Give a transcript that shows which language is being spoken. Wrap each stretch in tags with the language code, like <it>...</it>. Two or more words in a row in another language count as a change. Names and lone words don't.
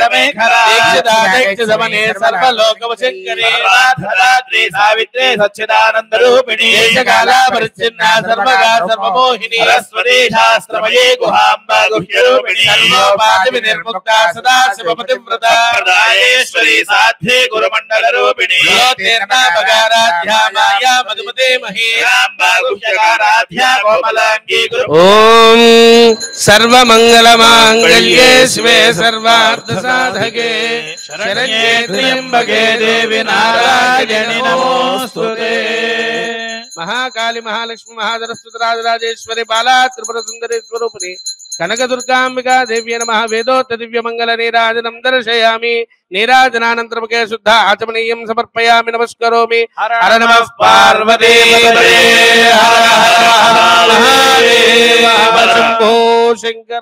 <sa>మేఖలా సమనే సర్వలోకవశంకరి రాత్రి సావిత్రి సచ్చిదానంద రూపిణి దేశకాలా పరిచ్ఛిన్న సర్వగా సర్వమోహిని సరస్వతి శాస్త్రమయే గుహాంబా గుహ్యరూపిణి సర్వోపాధి వినిర్ముక్తా సదా శివపతివ్రత ప్రదాయేశ్వరి సాధ్యే గురుమండల రూపిణి జ్యోతిర్నామగారాధ్యా మాయా మధుమతే మహీ రాంబా గుహ్యకారాధ్యా కోమలాంగీ గురు. ఓం సర్వమంగళమాంగళ్యే శివే సర్వార్థ సాధకే శరణ్యే త్ర్యంబకే దేవి నారాయణి నమోస్తుతే. महाकाली महालक्ष्मी महासरस्वती राजराजेश्वरी बाला त्रिपुर सुंदरी स्वरूपिणी कनकदुर्गांबिका देव्यै नमः। वेदोक्त दिव्य मंगल नीराजनं दर्शयामि। नीराजनानन्तरमुखे शुद्ध आचमनीयं समर्पयामि नमस्करोमि। हर नमः पार्वती पतये हर हर महादेव शंभो शंकर।</sa>